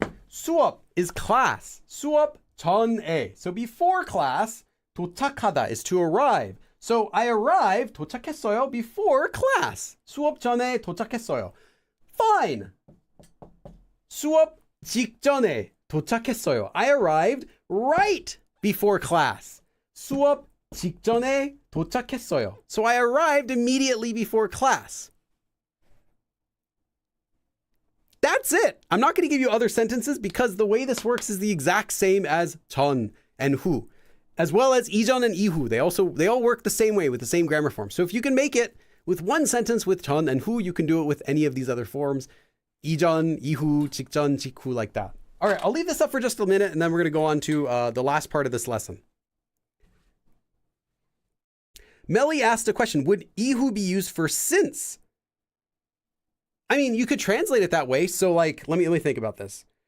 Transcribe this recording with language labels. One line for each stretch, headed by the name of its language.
Korean: 수업
English: is class.
Korean: 수업 전에.
English: So before class, 도착하다 is to arrive. So I arrived, 도착했어요, before class.
Korean: 수업 전에 도착했어요.
English: Fine.
Korean: 수업 직전에 도착했어요.
English: I arrived right before class.
Korean: 수업 직전에 도착했어요.
English: So I arrived immediately before class. That's it. I'm not going to give you other sentences because the way this works is the exact same as 전 and 후, as well as 이전 and 이후. They all work the same way with the same grammar form. So if you can make it with one sentence with 전 and 후, you can do it with any of these other forms.
Korean: 이전, 이후, 직전, 직후,
English: like that. All right, I'll leave this up for just a minute and then we're going to go on to the last part of this lesson. Melly asked a question, would ihu be used for since? I mean, you could translate it that way. So like, let me think about this.